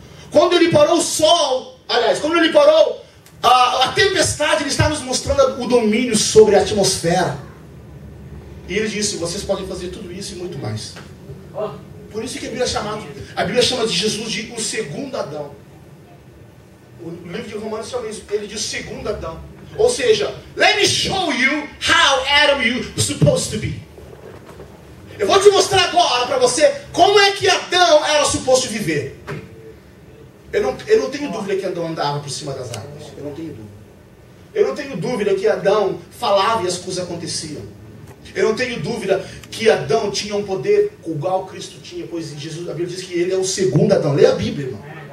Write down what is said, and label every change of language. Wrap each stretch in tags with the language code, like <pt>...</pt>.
<pt>Quando Ele parou o sol, aliás, quando Ele parou a tempestade, Ele está nos mostrando o domínio sobre a atmosfera. E Ele disse: vocês podem fazer tudo isso e muito mais. Por isso que a Bíblia chama de Jesus de o segundo Adão. O livro de Romanos chama isso, ele de o segundo Adão. Ou seja,</pt> <en>let me show you how Adam you supposed to be.</en> <pt>Eu vou te mostrar agora para você como é que Adão era suposto viver. Eu não tenho dúvida que Adão andava por cima das águas. Eu não tenho dúvida. Eu não tenho dúvida que Adão falava e as coisas aconteciam. Eu não tenho dúvida que Adão tinha um poder igual Cristo tinha, pois Jesus, a Bíblia diz que ele é o segundo Adão. Lê a Bíblia, irmão.</pt>